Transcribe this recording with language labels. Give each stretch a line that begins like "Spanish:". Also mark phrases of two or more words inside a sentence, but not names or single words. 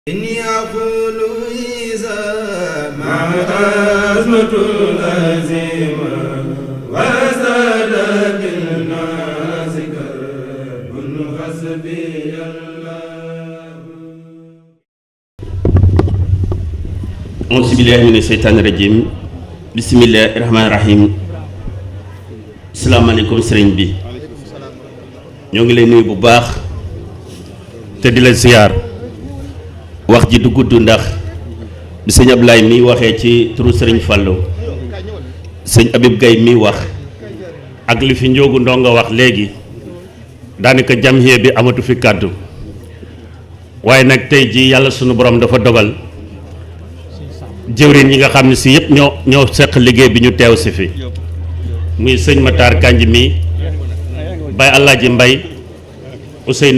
Arabic: إني أقول إذا ما أزمة الأزيمة وزاد الناس كرب حسبي الله. أعوذ بالله من الشيطان الرجيم. بسم الله الرحمن الرحيم.
Wolof: asalaamaaleykum sëriñ bi ñoo ngi lay nuyu bu baax te di la ziar. wax ji du gudd ndax bi sëñ Ablaye mi waxee ci turu sëriñ Fallou sëñ Abib Gaye mi wax ak li fi njóogu ndongo wax léegi daanaka jamhiya bi amatu fi kàddu waaye nag tey ji yàlla sunu borom dafa dogal jëwriñ yi nga xam ne si yëpp ñoo seq liggéey bi ñu teew si fi muy sëñ Matar Kanji mi Baye Alaaji Mbay Ousseynou